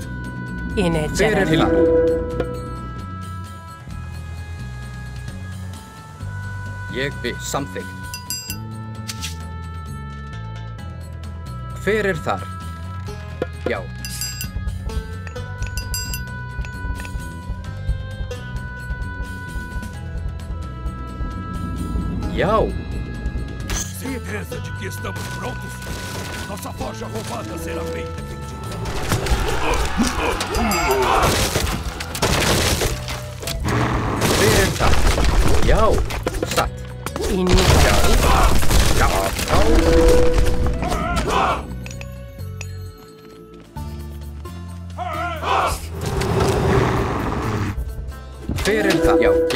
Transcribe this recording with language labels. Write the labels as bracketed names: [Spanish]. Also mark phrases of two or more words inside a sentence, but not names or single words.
[Icelandic] Hver er tilbúin? Ég vil. Samþykkt. Hver er þar? Já. Já. [Portuguese] Certeza de que estamos prontos? Nossa forja roubada será bem defendida. [Icelandic] Hver er þar? Já. Satt. Hver er það? Já, já.